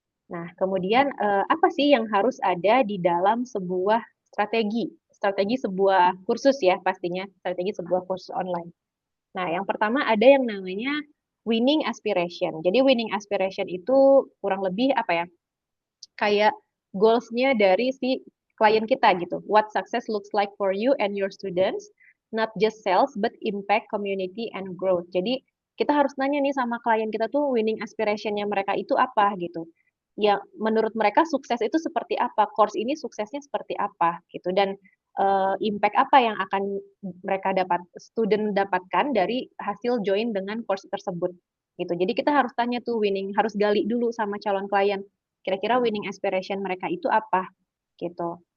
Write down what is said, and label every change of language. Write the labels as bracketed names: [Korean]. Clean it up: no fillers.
[Indonesian] Nah, kemudian apa sih yang harus ada di dalam sebuah strategi? Strategi sebuah kursus ya pastinya, strategi sebuah kursus online. Nah, yang pertama ada yang namanya winning aspiration. Jadi winning aspiration itu kurang lebih apa ya? Kayak goals-nya dari si klien kita gitu. [English] What success looks like for you and your students, not just sales but impact, community and growth. [Indonesian] Jadi kita harus nanya nih sama klien kita tuh winning aspiration-nya mereka itu apa gitu. Ya menurut mereka sukses itu seperti apa, course ini suksesnya seperti apa gitu dan impact apa yang akan mereka student dapatkan dari hasil join dengan course tersebut gitu. Jadi kita harus tanya tuh harus gali dulu sama calon klien kira-kira winning aspiration mereka itu apa gitu.